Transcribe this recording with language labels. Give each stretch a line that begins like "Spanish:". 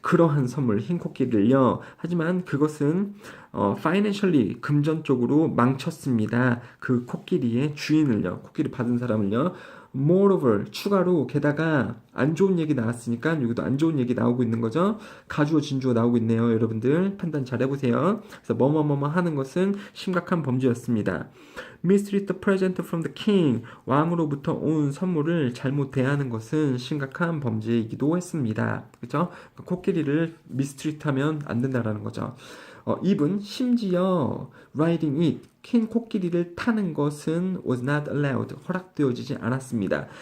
Korean: 그러한 선물, 흰 코끼리를요. 하지만 그것은 financially, 금전적으로 망쳤습니다. 그 코끼리의 주인을요. 코끼리 받은 사람을요. Moreover, 추가로 게다가 안 좋은 얘기 나왔으니까 여기도 안 좋은 얘기 나오고 있는 거죠. 가주어 진주어 나오고 있네요. 여러분들 판단 잘 해보세요. 그래서 뭐뭐뭐뭐 하는 것은 심각한 범죄였습니다.
English: Mistreat the present from the king.
Korean: 왕으로부터 온 선물을 잘못 대하는 것은 심각한 범죄이기도 했습니다. 그렇죠? 코끼리를 mistreat하면 안 된다라는 거죠. even 심지어
English: riding it,
Korean: 흰 코끼리를 타는 것은
English: was not allowed,
Korean: 허락되어지지 않았습니다.